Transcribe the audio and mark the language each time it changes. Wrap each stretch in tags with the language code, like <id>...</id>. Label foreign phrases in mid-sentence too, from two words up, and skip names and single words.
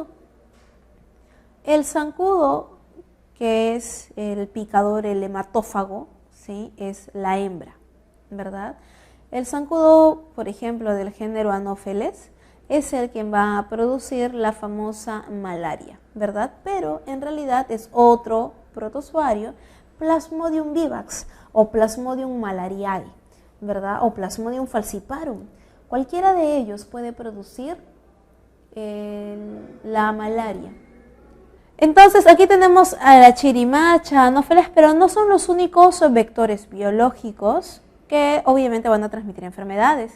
<es>El zancudo, que es el picador, el hematófago, ¿sí? Es la hembra, ¿verdad? El zancudo, por ejemplo, del género Anopheles, es el que va a producir la famosa malaria, ¿verdad? Pero en realidad es otro protozoario, Plasmodium vivax o Plasmodium malariae, ¿verdad? O Plasmodium falciparum. Cualquiera de ellos puede producir la malaria. Entonces aquí tenemos a la chirimacha, Anopheles, pero no son los únicos vectores biológicos que obviamente van a transmitir enfermedades.</es>